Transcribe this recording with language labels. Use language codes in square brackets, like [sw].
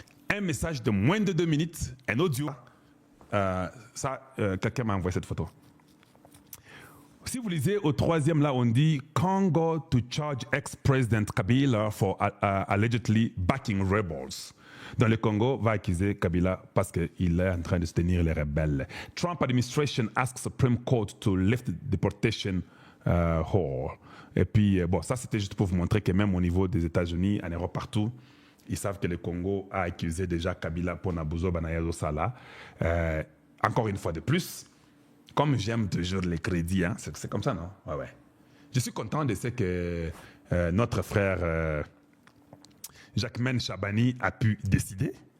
[fr] Un message de moins de 2 minutes, un audio. Quelqu'un m'a envoyé cette photo. Si vous lisez au 3e, là, on dit [en] Congo to charge ex-president Kabila for allegedly backing rebels. [fr] Dans le Congo, va accuser Kabila parce qu'il est en train de soutenir les rebelles. [en] Trump administration asks Supreme Court to lift deportation hold. [fr] Et puis, bon, ça c'était juste pour vous montrer que même au niveau des États-Unis, en Europe, partout, ils savent que le Congo a accusé déjà Kabila pour Nabuzo Banayazo Sala. Encore une fois de plus, comme j'aime toujours les crédits, hein, c'est comme ça, non? Ouais, ouais. Je suis content de ce que notre frère Jacquemaine Chabani a pu décider.